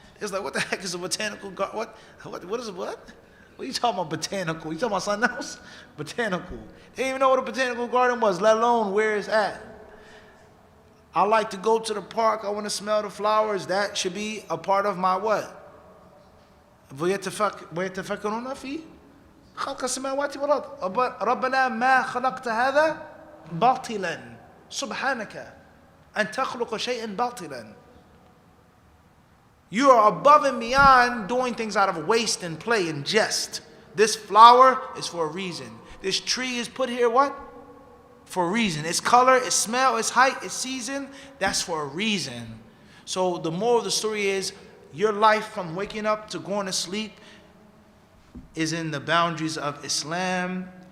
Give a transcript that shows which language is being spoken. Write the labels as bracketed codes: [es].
[en] It's like, what the heck is a botanical garden? What is it, what? What are you talking about botanical? You talking about something else? Botanical. They didn't even know what a botanical garden was, let alone where it's at. I like to go to the park. I want to smell the flowers. That should be a part of my what? [ar] ويتفكرون في خلق السماوات والأرض ربنا ما خلقت هذا باطلا سبحانك أن تخلق شيئا باطلا. [en] You are above and beyond doing things out of waste and play and jest. This flower is for a reason. This tree is put here what? For a reason. Its color, its smell, its height, its season, that's for a reason. So the moral of the story is, your life from waking up to going to sleep is in the boundaries of Islam.